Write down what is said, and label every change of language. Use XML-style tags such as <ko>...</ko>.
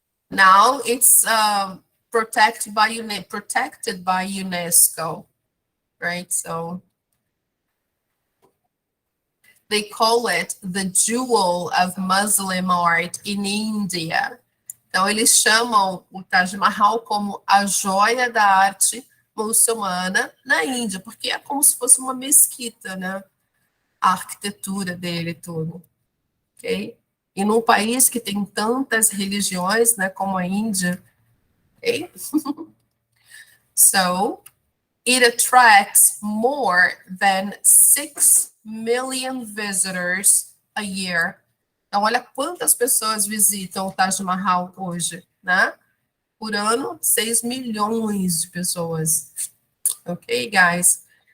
<en>Now it's protected by UNESCO, right? So they call it the jewel of Muslim art in India.</en> <pt>Então eles chamam o Taj Mahal como a joia da arte muçulmana na Índia, porque é como se fosse uma mesquita, né? A arquitetura dele tudo, ok? E num país que tem tantas religiões, né, como a Índia, okay?</pt> <en>So, it attracts more than 6 million visitors a year.</en> <pt>Então, olha quantas pessoas visitam o Taj Mahal hoje, né? Por ano, 6 milhões de pessoas.</pt> <en>Ok, guys?</en>